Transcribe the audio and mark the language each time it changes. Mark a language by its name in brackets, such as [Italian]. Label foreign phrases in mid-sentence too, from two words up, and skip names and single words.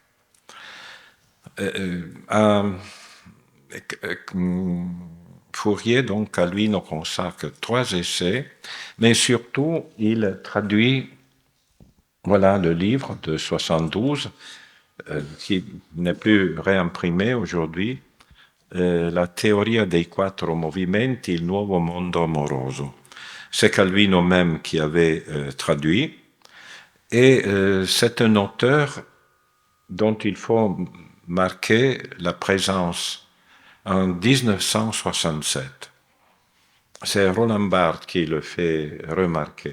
[French] Fourier, donc, à lui, nous consacre 3 essais, mais surtout, il traduit, voilà le livre de 72, qui n'est plus réimprimé aujourd'hui, [Italian] La teoria dei 4 movimenti, il nuovo mondo amoroso. [French] C'est Calvino même qui avait traduit, et c'est un auteur dont il faut marquer la présence en 1967. C'est Roland Barthes qui le fait remarquer.